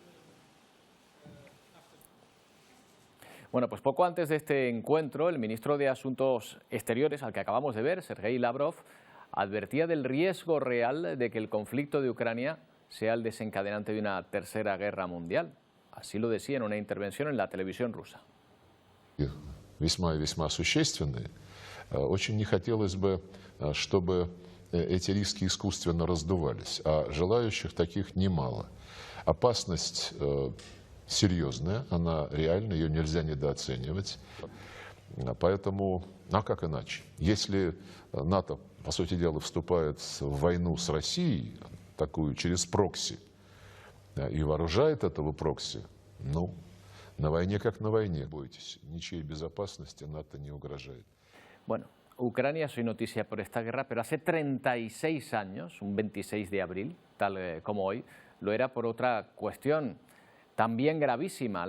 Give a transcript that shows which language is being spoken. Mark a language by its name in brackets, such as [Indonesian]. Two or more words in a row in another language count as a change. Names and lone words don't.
[Spanish] Bueno, pues poco antes de este encuentro, el ministro de Asuntos Exteriores, al que acabamos de ver, Sergei Lavrov, advertía del riesgo real de que el conflicto de Ucrania sea el desencadenante de una tercera guerra mundial. Así lo decía en una intervención en la televisión rusa. [Russian] Весьма существенные. Очень не хотелось бы, чтобы эти риски искусственно раздувались, а желающих таких немало. Опасность серьезная, она реальна, ее нельзя недооценивать. Поэтому, а как иначе? Если НАТО, по сути дела, вступает в войну с Россией, такую через прокси, и вооружает этого прокси, ну, на войне как на войне. Бойтесь, ничьей безопасности НАТО не угрожает. [Spanish] Bueno, Ucrania es hoy noticia por esta guerra, pero hace 36 años, un 26 de abril, tal como hoy, lo era por otra cuestión también gravísima.